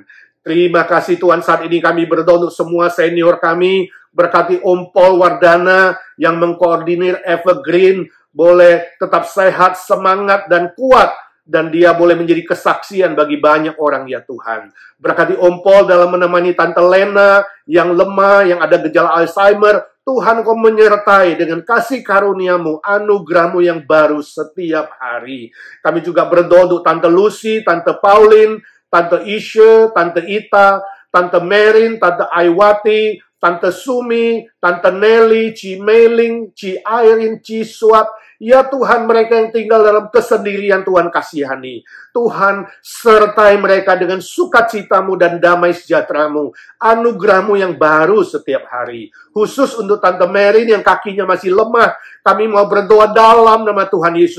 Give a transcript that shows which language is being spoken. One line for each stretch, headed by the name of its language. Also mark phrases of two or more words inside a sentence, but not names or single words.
Indonesian: Terima kasih Tuhan, saat ini kami berdoa untuk semua senior kami, berkati Om Paul Wardana yang mengkoordinir Evergreen, boleh tetap sehat, semangat, dan kuat, dan dia boleh menjadi kesaksian bagi banyak orang, ya Tuhan. Berkati Om Paul dalam menemani Tante Lena yang lemah, yang ada gejala Alzheimer. Tuhan, Kau menyertai dengan kasih karunia-Mu, anugerah-Mu yang baru setiap hari. Kami juga berdoa untuk Tante Lucy, Tante Pauline, Tante Isha, Tante Ita, Tante Merin, Tante Aiwati, Tante Sumi, Tante Nelly, Ci Meling, Ci Airin, Ci Suat. Ya Tuhan, mereka yang tinggal dalam kesendirian, Tuhan kasihani. Tuhan, sertai mereka dengan sukacita-Mu dan damai sejahtera-Mu. Anugerah-Mu yang baru setiap hari. Khusus untuk Tante Merin yang kakinya masih lemah, kami mau berdoa dalam nama Tuhan Yesus.